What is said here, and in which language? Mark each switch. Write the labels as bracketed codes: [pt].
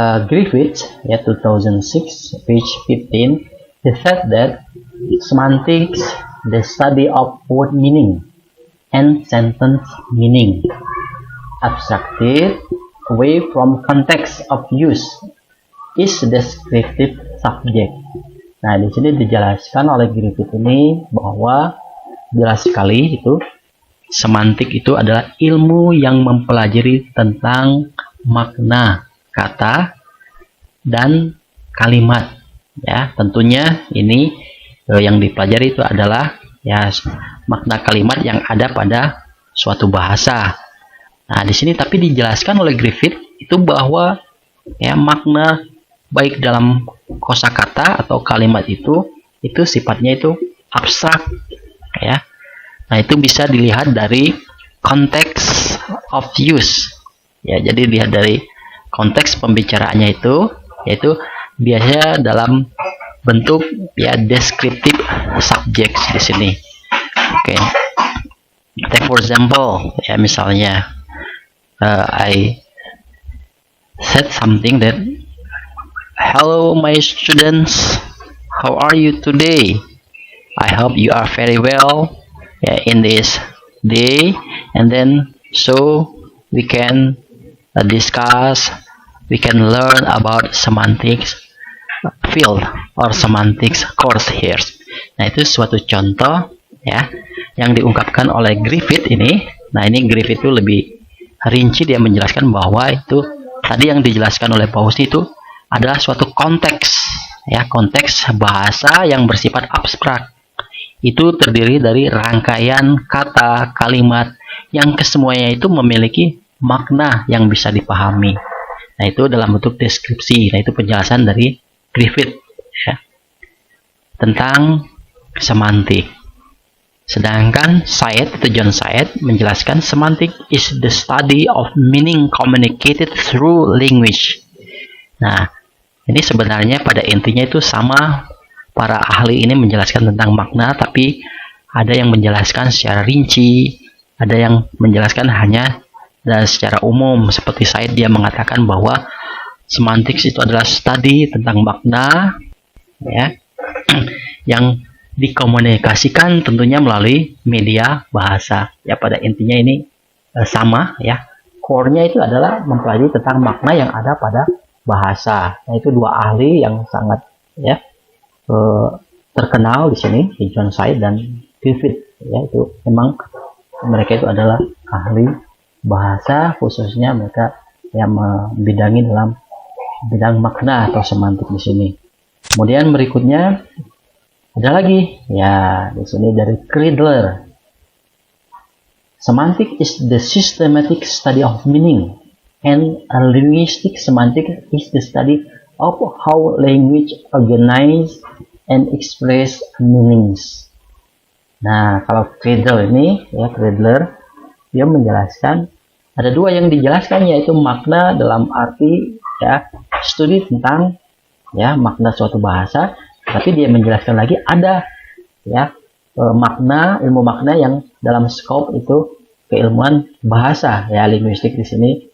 [en] Griffith ya 2006 page 15 he said that semantics the study of word meaning and sentence meaning abstracted away from context of use is descriptive subject. [id] Nah, di sini dijelaskan oleh Griffith ini bahwa jelas sekali itu semantik itu adalah ilmu yang mempelajari tentang makna kata dan kalimat. Ya, tentunya ini yang dipelajari itu adalah ya makna kalimat yang ada pada suatu bahasa. Nah, di sini tapi dijelaskan oleh Griffith itu bahwa ya makna baik dalam kosakata atau kalimat itu sifatnya itu abstrak ya. Nah, itu bisa dilihat dari konteks of use ya. Jadi dilihat dari konteks pembicaraannya itu yaitu biasanya dalam bentuk ya descriptive subjects di sini. [en] Take for example ya, misalnya I said something that hello my students, how are you today? I hope you are very well in this day, and then so we can discuss, we can learn about semantics field or semantics course here. [id] Nah, itu suatu contoh ya yang diungkapkan oleh Griffith ini. Nah, ini Griffith itu lebih rinci, dia menjelaskan bahwa itu tadi yang dijelaskan oleh Paus itu adalah suatu konteks ya, konteks bahasa yang bersifat abstrak. Itu terdiri dari rangkaian kata, kalimat yang kesemuanya itu memiliki makna yang bisa dipahami. Nah, itu dalam bentuk deskripsi. Nah, itu penjelasan dari Griffith ya, tentang semantik. [en] Sedangkan John Said menjelaskan semantik is the study of meaning communicated through language. [id] Nah, ini sebenarnya pada intinya itu sama, para ahli ini menjelaskan tentang makna, tapi ada yang menjelaskan secara rinci, ada yang menjelaskan hanya dan secara umum. Seperti Said, dia mengatakan bahwa semantics itu adalah studi tentang makna ya yang dikomunikasikan tentunya melalui media bahasa. Ya, pada intinya ini sama ya. Core-nya itu adalah mempelajari tentang makna yang ada pada bahasa. Nah, itu dua ahli yang sangat ya terkenal di sini, John Said dan Griffith ya. Itu memang mereka itu adalah ahli bahasa, khususnya mereka yang membidangi dalam bidang makna atau semantik di sini. Kemudian berikutnya ada lagi ya di sini dari Kreidler. [en] Semantic is the systematic study of meaning, and a linguistic semantic is the study of how language organize and express meanings. [id] Nah, kalau Kreidler ini ya, Kreidler dia menjelaskan ada dua yang dijelaskan, yaitu makna dalam arti ya studi tentang ya makna suatu bahasa, tapi dia menjelaskan lagi ada ya ilmu makna yang dalam skop itu keilmuan bahasa ya, linguistik di sini